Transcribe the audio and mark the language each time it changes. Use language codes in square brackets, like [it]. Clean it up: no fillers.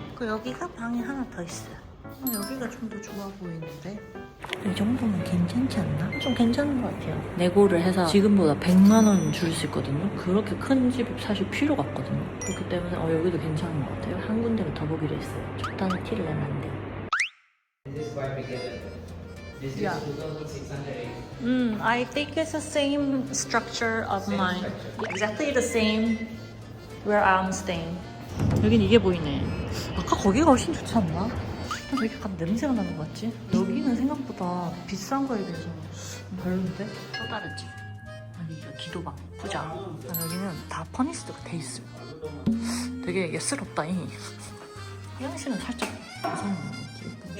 [ko] 여기가 방이 하나 더 있어요. 여기가 좀 더 좋아 보이는데 이 정도면 괜찮지 않나? 좀 괜찮은 것 같아요. 내고를 해서 지금보다 100만 원 줄 수 있거든요. 그렇게 큰 집 사실 필요가 없거든요. 그렇기 때문에 여기도 괜찮은 것 같아요. 한 군데를 더 보기로 했어요. 적당히 티를 내면 안 돼요. [en] Yeah. 2608. I think it's the same structure of mine. Exactly the same where I'm staying. [ko] 여긴 이게 보이네. 아까 거기가 훨씬 좋지 않나? 왜 이렇게 약간 냄새가 나는 것 같지? 여기는 생각보다 비싼 거에 비해서 별론데? 또 다른 집. 아니 이거 기도방, 부자. 여기는 다 퍼니스드가 돼 있어요. 되게 예스럽다잉. 화장실은 살짝 이상한 거지.